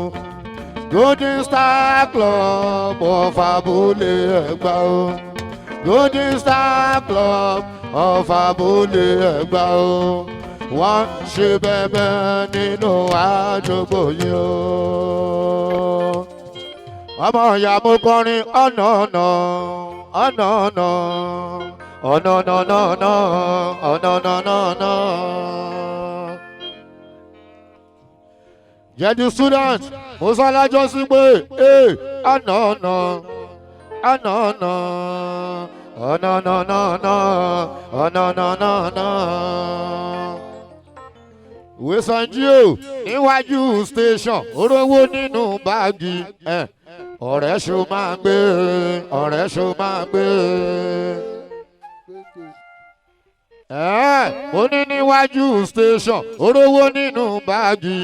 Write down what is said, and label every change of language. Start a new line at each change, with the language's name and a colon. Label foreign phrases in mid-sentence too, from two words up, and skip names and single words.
Yoruba: Golden Star Club of Abúlé Ẹ̀gbá o. Golden Star Club of Abúlé Ẹ̀gbá o. Wọ́n ṣe bẹ́bẹ́ nínú àdúgbò yìí o. Ọmọ ìyá mo kọrin ọ̀nà ọ̀nà.
English: Oh no no, oh no no no no, oh no no no no. Yeah, the students, Musala just say, hey, oh no no, oh no no, oh no no no no, oh no no no no. We send you
Yoruba: níwájú station, orówó nínú báàgì. Ọ̀rẹ́ ṣo máa gbé, ọ̀rẹ́ ṣo máa gbé. Mo ní níwájú station, orówó nínú báàgì.